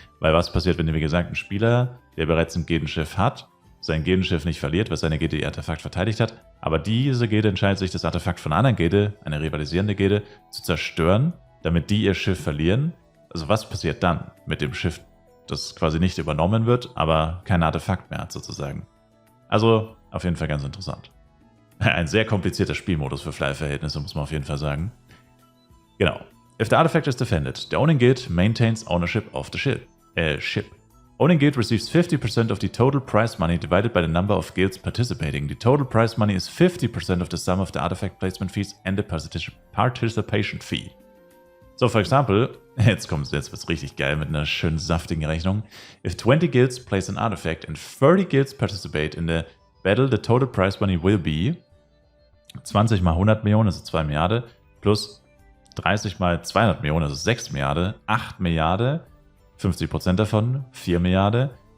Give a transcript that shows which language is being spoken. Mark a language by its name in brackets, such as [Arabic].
[German] Weil was passiert, wenn, wie gesagt, ein Spieler, der bereits ein Gildenschiff hat, sein Gildenschiff nicht verliert, weil seine Gilde ihr Artefakt verteidigt hat, aber diese Gilde entscheidet sich, das Artefakt von einer anderen Gilde, eine rivalisierende Gilde, zu zerstören, damit die ihr Schiff verlieren. Also was passiert dann mit dem Schiff, das quasi nicht übernommen wird, aber kein Artefakt mehr hat sozusagen. Also auf jeden Fall ganz interessant. Ein sehr komplizierter Spielmodus für Fly-Verhältnisse, muss man auf jeden Fall sagen. Genau. [English] If the artifact is defended, the owning guild maintains ownership of the ship. Owning guild receives 50% of the total prize money divided by the number of guilds participating. The total prize money is 50% of the sum of the artifact placement fees and the participation fee. So, for example, [German] jetzt wird's richtig geil mit einer schönen saftigen Rechnung. [English] If 20 guilds place an artifact and 30 guilds participate in the battle, the total prize money will be 20 [German] mal 100 Millionen, also 2 Milliarden, plus 30 mal 200 Millionen, also 6 Milliarden, 8 Milliarden, 50% davon, 4 Milliarden.